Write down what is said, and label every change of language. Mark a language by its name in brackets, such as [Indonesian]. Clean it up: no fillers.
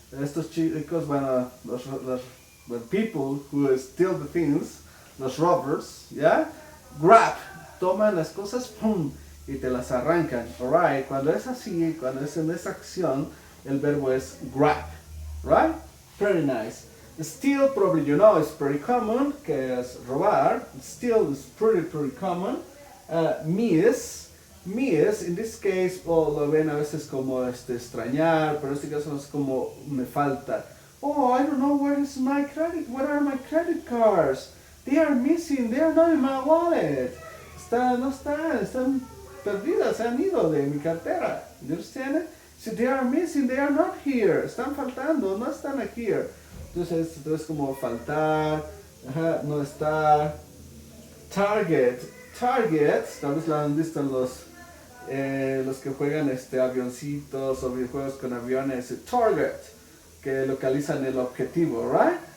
[Spanish] Estos chicos, bueno, [English] the people who steal the things, [Spanish] los robbers, ¿ya? Grab, toman las cosas, pum, y te las arrancan, alright. Cuando es así, cuando es en esa acción, el verbo es grab, right? [English] Pretty nice. Steal, probably you know, is pretty common, [Spanish] que es robar. [English] Steal is pretty common. [Spanish] Miss, in this case, lo ven a veces como extrañar, pero en este caso es como me falta. [English] Oh, I don't know where are my credit cards? They are missing, they are not in my wallet. [Spanish] Están perdidas, se han ido de mi cartera. [English] You understand it? So they are missing, they are not here. [Spanish] Están faltando, no están aquí. Entonces como faltar, no estar. Target, tal vez lo han visto en los que juegan avioncitos o videojuegos con aviones. Target, que localizan el objetivo, right?